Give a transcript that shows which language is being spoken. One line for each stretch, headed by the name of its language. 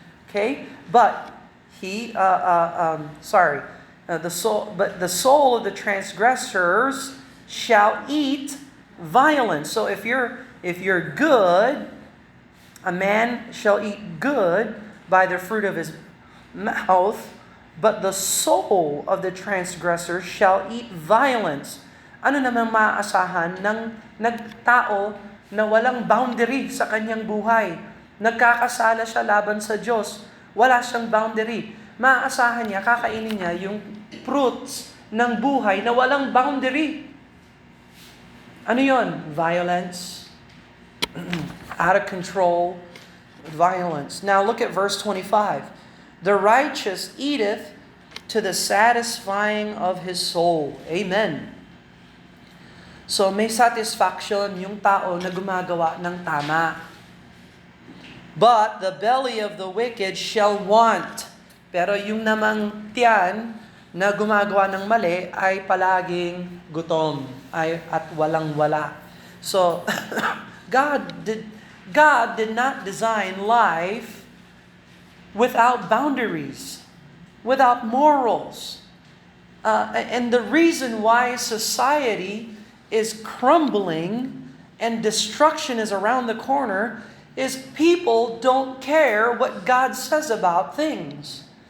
English: Okay, but the soul of the transgressors shall eat violence. So if you're good, a man shall eat good by the fruit of his mouth, but the soul of the transgressor shall eat violence.
Filipino: Ano namang maaasahan ng nagtao na walang boundary sa kanyang buhay? Nagkakasala siya laban sa Diyos. Wala siyang boundary. Maaasahan niya, kakainin niya yung fruits ng buhay na walang boundary. Ano yon? Violence.
English: Out of control. Violence. Now look at verse 25. The righteous eateth to the satisfying of his soul. Amen.
Filipino: So may satisfaction yung tao na gumagawa ng tama.
English: But the belly of the wicked shall want.
Filipino: Pero yung namang tiyan na gumagawa ng mali ay palaging gutom at walang-wala.
English: So God did not design life without boundaries, without morals. And the reason why society is crumbling and destruction is around the corner is people don't care what God says about things.